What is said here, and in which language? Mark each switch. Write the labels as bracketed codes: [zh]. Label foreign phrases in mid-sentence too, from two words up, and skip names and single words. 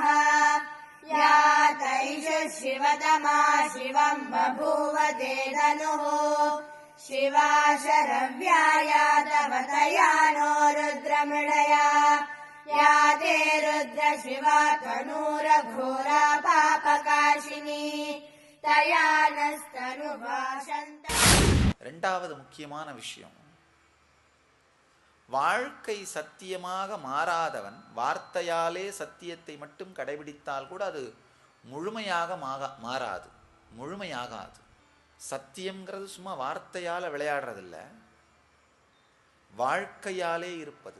[sa] या तैषु शिवतमा शिवं बभूव ते धनुः, शिवा शरव्याया तव तया नो रुद्रमृडया। या ते रुद्र शिवा तनूरघोरा पापकाशिनी, तया नस्तनुभाषन्त. [ta] இரண்டாவது முக்கியமான விஷயம், வாழ்க்கை சத்தியமாக மாறாதவன் வார்த்தையாலே சத்தியத்தை மட்டும் கடைபிடித்தால் கூட அது முழுமையாக மாறாது, முழுமையாகாது. சத்தியம்ங்கிறது சும்மா வார்த்தையால் விளையாடுறதில்ல, வாழ்க்கையாலே இருப்பது.